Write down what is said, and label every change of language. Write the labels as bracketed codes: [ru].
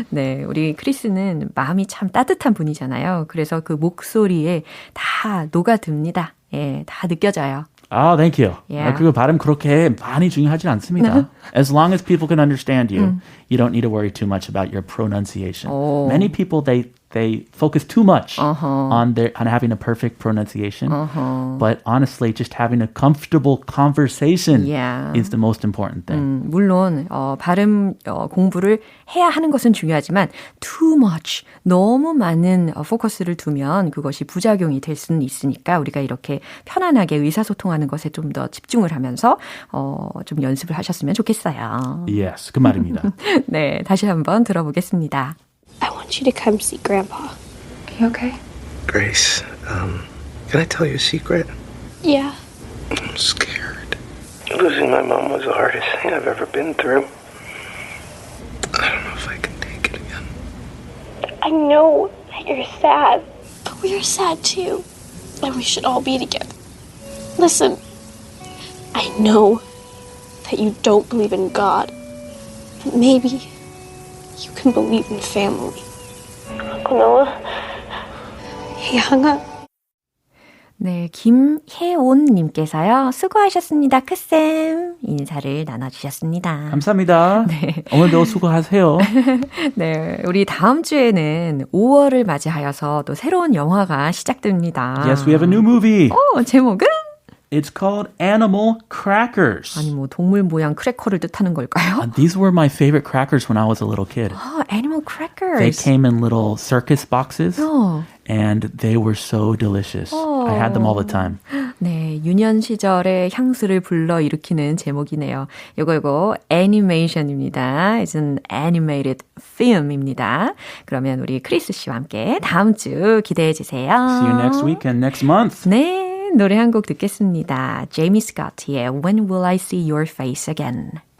[ko] 네, 우리 크리스는 마음이 참 따뜻한 분이잖아요. 그래서 그 목소리에 다 녹아듭니다. 예, 다 느껴져요. [en] Thank you. Yeah. [ko] 그리고 발음 그렇게 많이 중요하지 않습니다. [en] As long as people can understand you, you don't need to worry too much about your pronunciation. Many people, they focus too much on having a perfect pronunciation. But honestly, just having a comfortable conversation is the most important thing. [ko] 물론 발음 공부를 해야 하는 것은 중요하지만 [en] too much, [ko] 너무 많은 포커스를 두면 그것이 부작용이 될 수는 있으니까 우리가 이렇게 편안하게 의사소통하는 것에 좀 더 집중을 하면서 좀 연습을 하셨으면 좋겠어요. Yes, 그 말입니다. 네, 다시 한번 들어보겠습니다. [en] I want you to come see Grandpa. Are you okay? Grace, can I tell you a secret? Yeah. I'm scared. Losing my mom was the hardest thing I've ever been through. I don't know if I can take it again. I know that you're sad, but we are sad too. And we should all be together. Listen, I know that you don't believe in God. But maybe you can believe in family. Uncle Noah? He hung up. [ko] 네, 김혜온님께서요. 수고하셨습니다, 크쌤. 인사를 나눠주셨습니다. 감사합니다. 네. 오늘도 수고하세요. 네, 우리 다음 주에는 5월을 맞이하여서 또 새로운 영화가 시작됩니다. [en] Yes, we have a new movie. [ko] 제목은? [en] It's called Animal Crackers. [ko] 아니, 뭐 동물 모양 크래커를 뜻하는 걸까요? [en] These were my favorite crackers when I was a little kid. Animal Crackers. They came in little circus boxes. And they were so delicious. I had them all the time. [ko] 네, 유년 시절의 향수를 불러일으키는 제목이네요. 요거 애니메이션입니다. [en] It's an animated film입니다. [ko] 그러면 우리 크리스 씨와 함께 다음 주 기대해 주세요. [en] See you next week and next month. [ko] 네, 노래 한 곡 듣겠습니다. 제이미 스코트의 When Will I See Your Face Again.